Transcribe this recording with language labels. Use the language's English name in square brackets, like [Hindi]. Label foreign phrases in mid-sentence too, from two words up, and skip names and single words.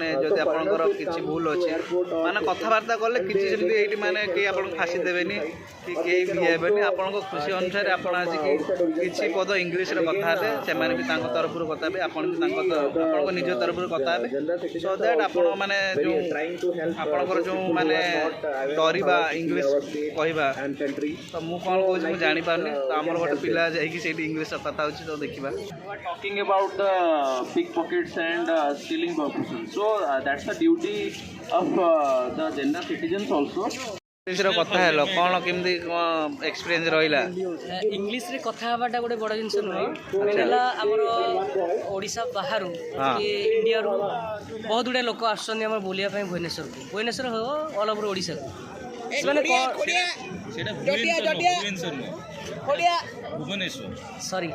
[Odia] ଯଦି ଆପଣଙ୍କର କିଛି ଭୁଲ ଅଛି ମାନେ କଥାବାର୍ତ୍ତା କଲେ କିଛି ଯେମିତି ଏଇଠି ମାନେ କେହି ଆପଣଙ୍କୁ ଫାସି ଦେବେନି କି କେହି ବି ହେବେନି ଆପଣଙ୍କ ଖୁସି ଅନୁସାରେ ଆପଣ ଆସିକି କିଛି ପଦ ଇଂଲିଶରେ କଥା ହେବେ ସେମାନେ ବି ତାଙ୍କ ତରଫରୁ କଥା ହେବେ ଆପଣ ବି ଆପଣଙ୍କ ନିଜ ତରଫରୁ କଥା ହେବେ [English] so that [Odia] ଆପଣ ମାନେ ଯେଉଁ ଆପଣଙ୍କର ଯେଉଁ ମାନେ ଡରିବା ଇଂଲିଶ କହିବା ତ ମୁଁ କ'ଣ କହୁଛି ମୁଁ ଜାଣିପାରୁନି ତ ଆମର ଗୋଟେ ପିଲା ଯାଇକି ସେଇଠି ଇଂଲିଶ କଥା ହେଉଛି ତ ଦେଖିବା। [English] Talking about the pickpockets and stealing purposes, so that's the duty of the general citizens also. [Odia] ଇଂଲିଶର କଥା ହେଲ କ'ଣ କେମିତି କ'ଣ ଏକ୍ସପିରିଏନ୍ସ ରହିଲା? ଇଂଲିଶରେ କଥା ହେବାଟା ଗୋଟେ ବଡ଼ ଜିନିଷ ନୁହେଁ। ହେଲା ଆମର ଓଡ଼ିଶା ବାହାରୁ କି ଇଣ୍ଡିଆରୁ ବହୁତ ଗୁଡ଼ିଏ ଲୋକ ଆସୁଛନ୍ତି ଆମର ବୁଲିବା ପାଇଁ ଭୁବନେଶ୍ୱରକୁ। ଭୁବନେଶ୍ୱର ହଉ [English] all over [Odia] ଓଡ଼ିଶାକୁ। ସେମାନେ ସରି